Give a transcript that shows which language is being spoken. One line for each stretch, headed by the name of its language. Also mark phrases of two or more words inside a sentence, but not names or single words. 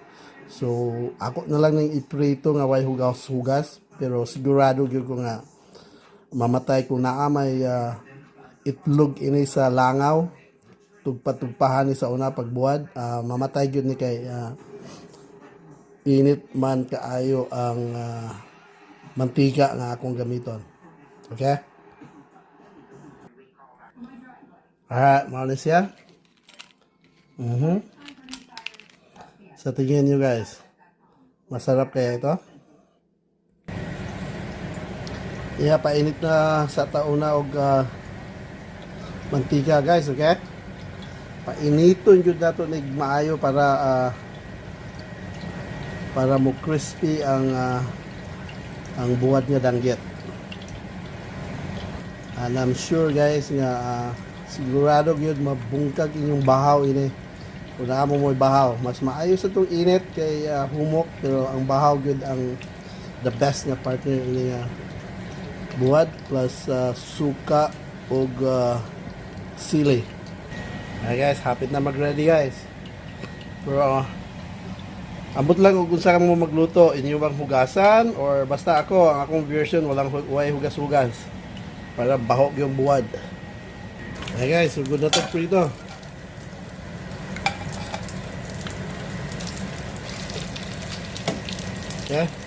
Cebuano: So ako na lang ning iprito nga way hugas-hugas pero sigurado gyud ko nga mamatay kung naa may itlog ini sa langaw tugpa-tugpahan ni sa una pagbuwad mamatay gyud ni kay init man kaayo ang mantika nga akong gamiton.
English: Okay? Alright,
Cebuano: mao na siya.
Filipino: Sa tingin nyo guys, masarap kaya ito?
Cebuano: Painit na sa tauna og mantika guys, okay? Painiton jud nato nig maayo para mo crispy ang buwad nga danggit.
English: And I'm sure guys
Cebuano: nga sigurado gyud mabungkag inyong bahaw ini. Kung mo mo'y bahaw, mas maayos itong init kay humok pero ang bahaw gyud ang
English: the best
Cebuano: nga partner ini buwad plus suka og sili. Okay guys, hapit na mag-ready guys. Pero ambot lang kung saan mo magluto, inyo bang hugasan or basta ako, ang akong version
Filipino: walang hugas-hugas para
Cebuano: bahog yung buwad. Okay guys, sugod na ito prito. Okay.